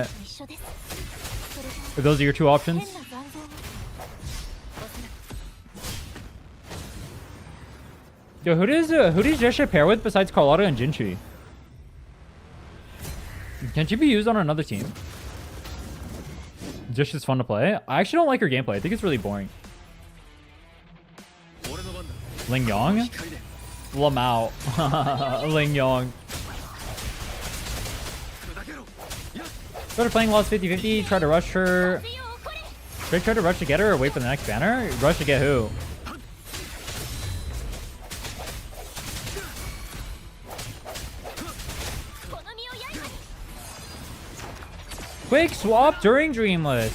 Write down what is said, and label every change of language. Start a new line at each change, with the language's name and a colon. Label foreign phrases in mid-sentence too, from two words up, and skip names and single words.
English: If those are your two options. Yo, who does Jesha pair with besides Carlotta and Jinchi? Can she be used on another team? Jesha's fun to play. I actually don't like her gameplay. I think it's really boring. Ling Yong? Lamau. Ling Yong. Started playing Lost 50-50, try to rush her. Should I try to rush to get her or wait for the next banner? Rush to get who? Quick swap during Dreamless.